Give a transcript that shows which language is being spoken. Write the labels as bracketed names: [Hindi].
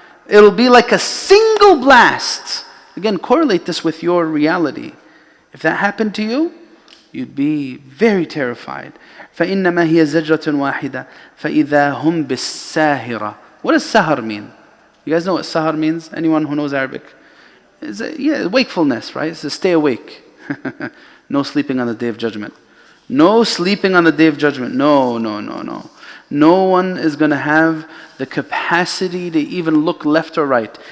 [English] It'll be like a single blast. Again, correlate this with your reality. If that happened to you, you'd be very terrified. [Arabic] فإنما هي زجرة واحدة فإذا هم بالساهرة. [English] What does sahar mean? You guys know what sahar means? Anyone who knows Arabic? Wakefulness, right? It's to stay awake. No sleeping on the Day of Judgment. No sleeping on the Day of Judgment. No. No one is going to have the capacity to even look left or right.